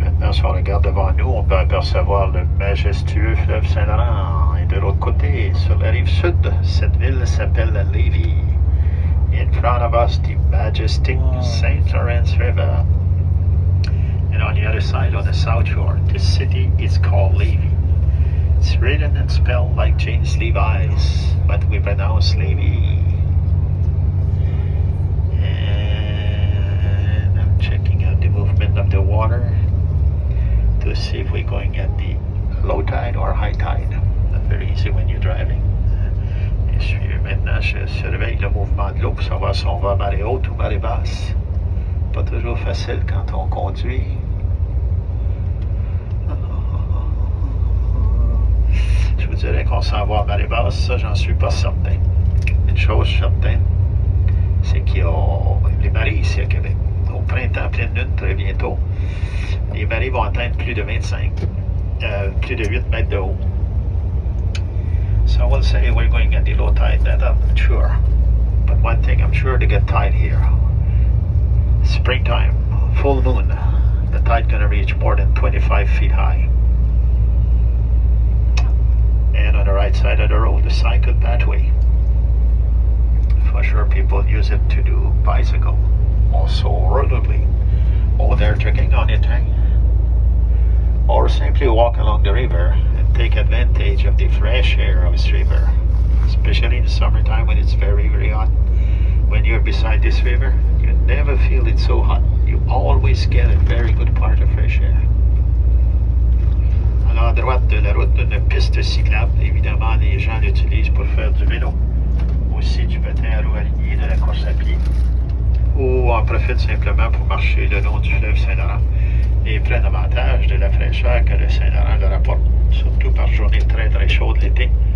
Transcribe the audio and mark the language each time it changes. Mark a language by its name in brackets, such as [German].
[French] Si on regarde devant nous, on peut apercevoir le majestueux fleuve Saint-Laurent. Et de l'autre côté, sur la rive sud, cette ville s'appelle Lévis. [English] In front of us, the majestic St. Lawrence River. And on the other side, on the south shore, the city is called Lévis. It's written and spelled like James Levi's, but we pronounce Lévis. And I'm checking out the movement of the water to see if we're going at the low tide or high tide. Not very easy when you're driving. [French] Et maintenant, je surveille le mouvement de l'eau pour savoir si on va à marée haute ou marée basse. Pas toujours facile quand on conduit. Je vous dirais qu'on s'en va à marée basse, ça j'en suis pas certain. Une chose certaine, c'est qu'il y a les marées ici à Québec. Au printemps, pleine lune, très bientôt, les marées vont atteindre plus de 8 mètres de haut. [English] So we'll say we're going at the low tide, that I'm not sure. But one thing I'm sure to get tide here. Springtime, full moon, the tide gonna reach more than 25 feet high. And on the right side of the road, the cycle pathway. For sure people use it to do bicycle. Also rollerblade. Or they're trekking on it, eh? Or simply walk along the river and take advantage of the fresh air of this river, especially in the summertime when it's very, very hot. When you're beside this river, you never feel it so hot. You always get a very good part of fresh air. [French] Alors, à droite de la route, une piste cyclable. Évidemment, les gens l'utilisent pour faire du vélo. Aussi du patin à roues alignées, de la course à pied. Ou en profitent simplement pour marcher le long du fleuve Saint-Laurent et prennent avantage de la fraîcheur que le Saint-Laurent leur apporte, surtout par journée très très chaude l'été.